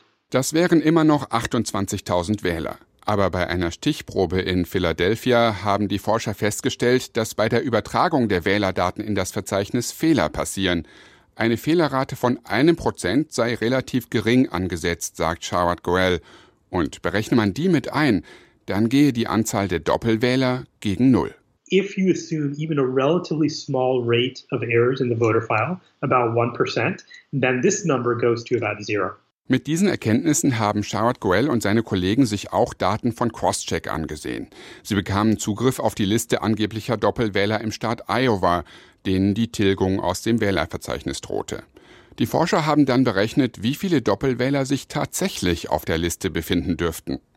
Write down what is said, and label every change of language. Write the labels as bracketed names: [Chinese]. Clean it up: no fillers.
[German] Das wären immer noch 28.000 Wähler. Aber bei einer Stichprobe in Philadelphia haben die Forscher festgestellt, dass bei der Übertragung der Wählerdaten in das Verzeichnis Fehler passieren. Eine Fehlerrate von 1% sei relativ gering angesetzt, sagt Shawad Goel. Und berechne man die mit ein, dann gehe die Anzahl der Doppelwähler gegen Null. [English] If you assume even a relatively small rate of errors in the voter file, about 1%, then this number goes to about 0. [German] Mit diesen Erkenntnissen haben Shawad Goel und seine Kollegen sich auch Daten von Crosscheck angesehen. Sie bekamen Zugriff auf die Liste angeblicher Doppelwähler im Staat Iowa, denen die Tilgung aus dem Wählerverzeichnis drohte. Die Forscher haben dann berechnet, wie viele Doppelwähler sich tatsächlich auf der Liste befinden dürften.